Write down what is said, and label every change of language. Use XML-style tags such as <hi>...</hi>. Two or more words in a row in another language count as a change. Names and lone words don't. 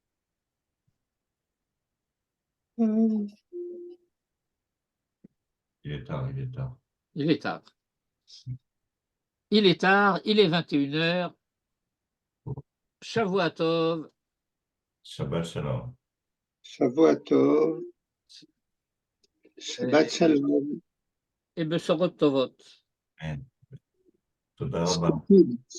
<fr>Il est tard, il est tard. Il est tard. Il est tard, il est 21h.</fr> <he>שבוע טוב. שבת שלום. שבוע טוב. שבת שלום. Et בשורות טובות. Amen. תודה רבה.</he>